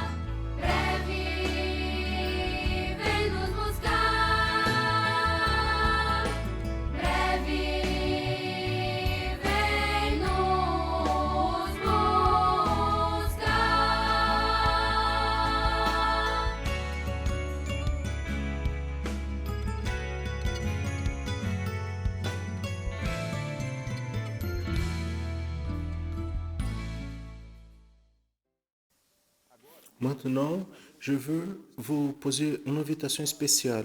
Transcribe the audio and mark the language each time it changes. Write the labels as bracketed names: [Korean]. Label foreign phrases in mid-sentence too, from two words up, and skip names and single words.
[Portuguese] Breve vem nos buscar. Breve vem nos buscar. [French] Maintenant, je veux vous poser une invitation spéciale.